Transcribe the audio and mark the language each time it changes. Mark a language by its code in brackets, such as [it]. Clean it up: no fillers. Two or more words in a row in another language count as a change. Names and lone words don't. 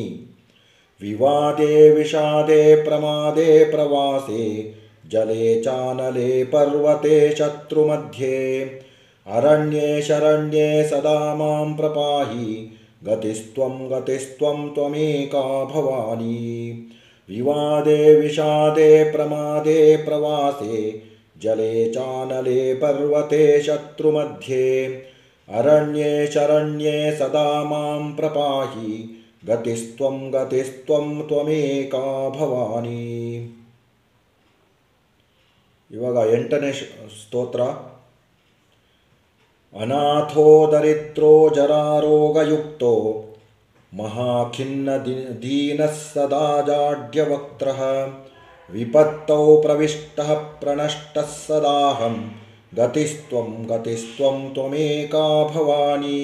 [sa] ವಿವಾದೇ ವಿಷಾದೇ ಪ್ರಮಾದೇ ಪ್ರವಾಸೇ ಜಲೇ ಚಾನಲೆ ಪರ್ವತೆ ಶತ್ರುಮಧ್ಯೆ ಅರಣ್ಯೇ ಶರಣ್ಯೇ ಸದಾ ಮಾಂ ಪ್ರಪಾಹಿ ಗತಿಸ್ತ್ವಂ ತ್ವಮೇಕಾ ಭವಾನಿ. ವಿವಾದೇ ವಿಷಾದೇ ಪ್ರಮಾದೇ ಪ್ರವಾಸೇ ಜಲೇ ಚಾನಲೆ ಪರ್ವತೆ ಶತ್ರುಮಧ್ಯೆ ಅರಣ್ಯೇ ಶರಣ್ಯೇ ಸದಾ ಮಾಂ ಪ್ರಪಾಹಿ ಗತಿಸ್ತ್ವಂ ತ್ವಮೇಕಾ ಭವಾನಿ. [kn] ಇವಾಗ 8ನೇ ಸ್ತೋತ್ರ. [sa] ಅನಾಥೋ ದರಿದ್ರೋ ಜರಾರೋಗಯುಕ್ತೋ ಮಹಾಖಿನ್ನ ದೀನಃ ಸದಾ ಜಾಡ್ಯವಕ್ತ್ರಃ ವಿಪತ್ತೌ ಪ್ರವಿಷ್ಟಃ ಪ್ರಣಷ್ಟಃ ಸದಾಹಂ ಗತಿಸ್ತ್ವಂ ತ್ವಮೇಕಾ ಭವಾನಿ.